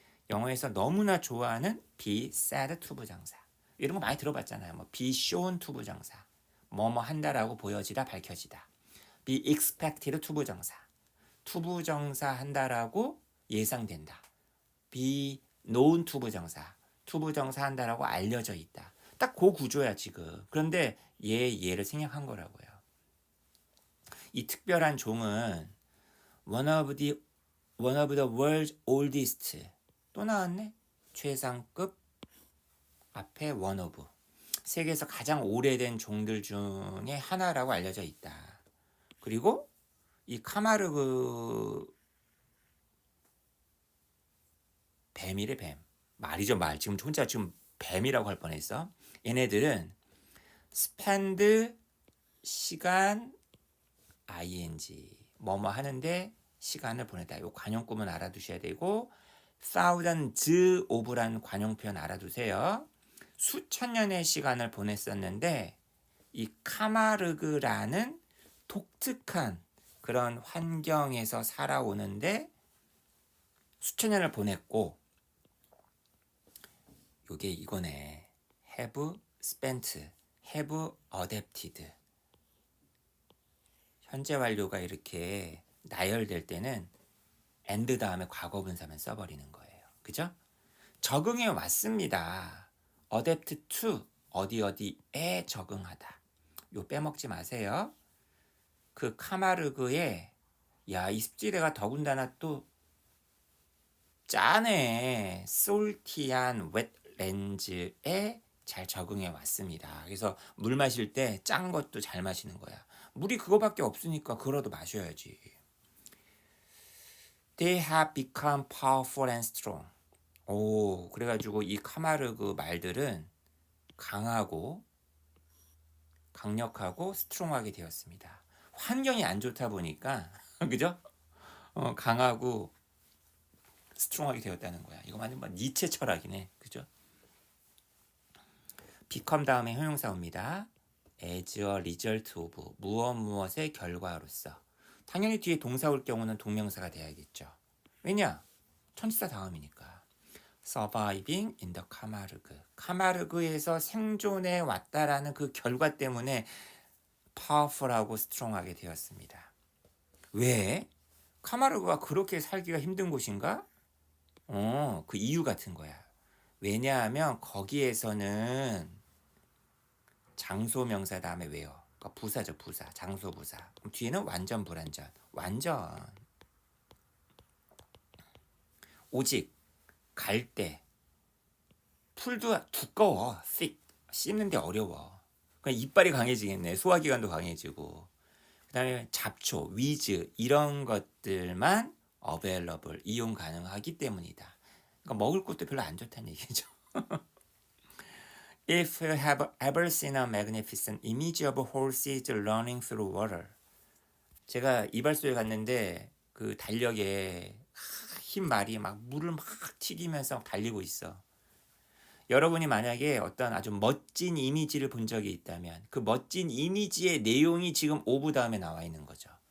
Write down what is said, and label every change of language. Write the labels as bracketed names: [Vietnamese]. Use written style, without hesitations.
[Korean] 영어에서 너무나 좋아하는 [English] be said [Korean] 투부정사. 이런 거 많이 들어봤잖아요. 뭐 [English] be shown [Korean] 투부정사. 뭐뭐 한다라고 보여지다, 밝혀지다. [English] be expected 투부정사. [Korean] 투부정사 한다라고 예상된다. [English] be known 투부정사. [Korean] 투부정사 한다라고 알려져 있다. 딱 그 구조야 지금. 그런데 얘를 생략한 거라고요. 이 특별한 종은 [English] one of the world's oldest. [Korean] 또 나왔네. 최상급 앞에 [English] one of. [Korean] 세계에서 가장 오래된 종들 중에 하나라고 알려져 있다. 그리고 이 카마르그 뱀이래 뱀. 말이죠 말. 지금 혼자 지금 뱀이라고 할 뻔했어. 얘네들은 spend 시간 ing 뭐뭐 하는데 시간을 보내다. 요 관용구문 알아두셔야 되고 [English] thousands of [Korean] 라는 관용 표현 알아두세요. 수천 년의 시간을 보냈었는데 이 카마르그라는 독특한 그런 환경에서 살아오는데 수천 년을 보냈고 요게 이거네. [English] have spent, have adapted. [Korean] 현재 완료가 이렇게 나열될 때는 and 다음에 과거분사만 써버리는 거예요. 그죠? 적응해 왔습니다. [English] adapt to [Korean] 어디에 적응하다. 요 빼먹지 마세요. 그 카마르그에 이 습지대가 더군다나 또 짜네. 솔티한 웻렌즈에 잘 적응해 왔습니다. 그래서 물 마실 때 짠 것도 잘 마시는 거야. 물이 그거밖에 없으니까 그거라도 마셔야지. [English] They have become powerful and strong. [Korean] 오, 그래가지고 이 카마르그 말들은 강하고 강력하고 스트롱하게 되었습니다. 환경이 안 좋다 보니까 그죠? 강하고 스트롱하게 되었다는 거야. 이거 완전 니체 철학이네. 그죠? become 다음에 형용사 옵니다. [English] as a result of [Korean] 무엇의 결과로서. 당연히 뒤에 동사 올 경우는 동명사가 돼야겠죠. 왜냐? 천지사 다음이니까. [English] surviving in the 카마르그. [Korean] 카마르그에서 생존해 왔다라는 그 결과 때문에 powerful하고 strong하게 되었습니다. 왜? 카마르그가 그렇게 살기가 힘든 곳인가? 그 이유 같은 거야. 왜냐하면 거기에서는 장소 명사 다음에 왜요? 그러니까 부사죠, 부사. 장소 부사. 그럼 뒤에는 완전 불완전. 완전. 오직 갈 때 풀도 두꺼워. thick. 씹는데 어려워. 그러니까 이빨이 강해지겠네. 소화기관도 강해지고. 그 다음에 잡초, 위즈 이런 것들만 available, 이용 가능하기 때문이다. 그러니까 먹을 것도 별로 안 좋다는 얘기죠. [English] If you have ever seen a magnificent image of horses running through water. [Korean] 제가 이발소에 갔는데 그 달력에 흰 말이 막 물을 막 튀기면서 달리고 있어. 여러분이 만약에 어떤 아주 멋진 이미지를 본 적이 있다면 그 멋진 이미지의 내용이 지금 오브 다음에 나와 있는 거죠.